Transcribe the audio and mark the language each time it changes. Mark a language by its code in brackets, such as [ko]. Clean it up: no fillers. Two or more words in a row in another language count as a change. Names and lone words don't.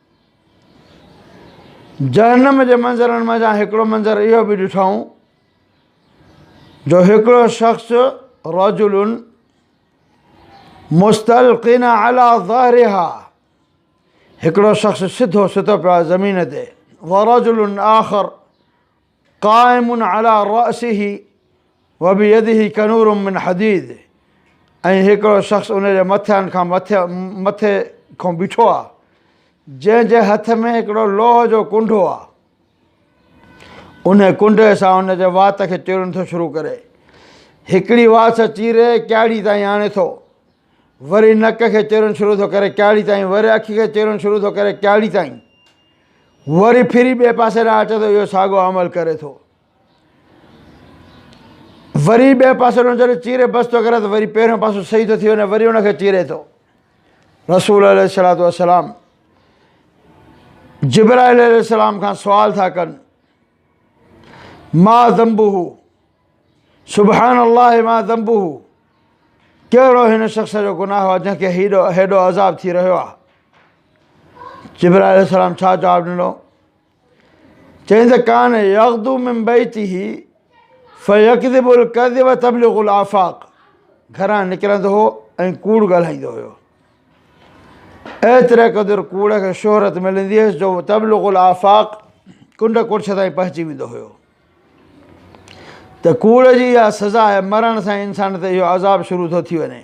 [sd] जहन्नम जे मंज़रनि मां हिकिड़ो मंज़र इहो बि ॾिठऊं, जो हिकिड़ो शख़्स रजुलुन [ar] مستلقٍ على ظهرها, [sd] हिकिड़ो शख़्स सिधो सुतो पियो आहे ज़मीन ते, [ar] ورجل آخر قائم على رأسه وبيده كلوب من حديد, [sd] ऐं हिकिड़ो शख़्स उनजे मथे खां बीठो आहे, जंहिंजे हथ में हिकिड़ो लोह जो कुंडो आहे। उन कुंडे सां उनजे वात खे चीरणु थो शुरू करे। हिकिड़ी वात चीरे क्याड़ी ताईं आणे थो, वरी नक खे चीरणु शुरू थो करे क्याड़ी ताईं, वरी अखि खे चीरणु शुरू थो करे क्याड़ी ताईं, वरी फिरी ॿिए पासे ॾांहुं अचे थो, इहो साॻियो अमल करे थो। वरी ॿिए पासे ॾांहुं जॾहिं चीरे बसि थो करे त वरी पहिरियों पासो सही थो थी वञे, वरी उनखे चीरे थो। रसूल [ar] عليه الصلاة والسلام [sd] जिब्राइल अलैहिस्सलाम खां सुवाल था कनि, [ar] ما ذنبه، سبحان الله ما ذنبه, [sd] कहिड़ो हिन शख़्स जो गुनाह आहे जंहिंखे हेॾो अज़ाब थी रहियो आहे। जिब्राइल अलैहिस्सलाम छा जवाबु ॾिनो? चईं त [ar] كان يغدو من بيته فيكذب الكذب تبلغ الآفاق, [sd] घरां निकिरंदो हो ऐं कूड़ ॻाल्हाईंदो हुयो। एतिरे क़दुरु कूड़ खे शोहरत मिलंदी हुयसि जो [ar] تبلغ الآفاق, [sd] कुंड कुर्छ ताईं पहुची वेंदो हुयो। त कूड़ जी इहा सज़ा आहे, मरण सां इंसान ते इहो अज़ाब शुरू थो थी वञे।